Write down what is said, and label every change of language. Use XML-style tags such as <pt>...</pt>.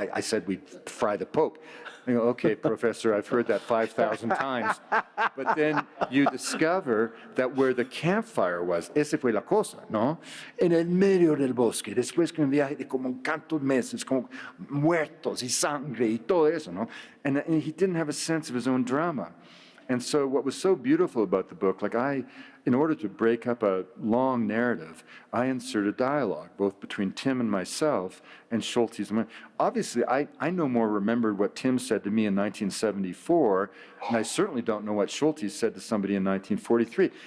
<en>I said we'd fry the Pope. Okay, Professor, I've heard that 5,000 times. But then you discover that where the campfire was,</en> <es>esa fue la cosa, ¿no? En el medio del bosque, después que un viaje de como tantos meses, como muertos y sangre y todo eso, ¿no?</es> <en>And he didn't have a sense of his own drama. And so what was so beautiful about the book, in order to break up a long narrative, I inserted dialogue, both between Tim and myself and Schultes. Obviously, I no more remembered what Tim said to me in 1974, and I certainly don't know what Schultes said to somebody in 1943.</en>